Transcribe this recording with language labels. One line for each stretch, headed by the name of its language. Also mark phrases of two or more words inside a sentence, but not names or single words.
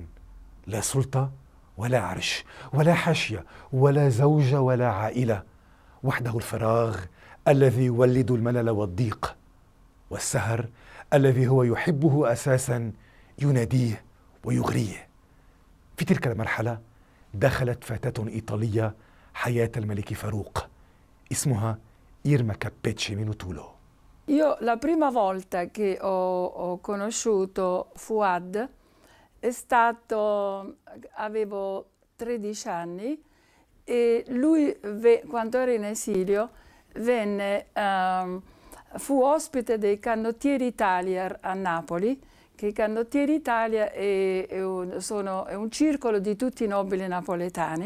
Arabic: لا سلطة ولا عرش ولا حاشية ولا زوجة ولا عائلة، وحده الفراغ الذي يولد الملل والضيق، والسهر الذي هو يحبه أساسا يناديه ويغريه. في تلك المرحلة دخلت فتاة إيطالية حياة الملك فاروق اسمها إيرما كابيتشي من طولو.
Italian: Io la prima volta che ho conosciuto Fouad è stato, avevo 13 anni e lui, quando era in esilio, fu ospite dei Canottieri Italia a Napoli, che i Canottieri Italia è un circolo di tutti i nobili napoletani.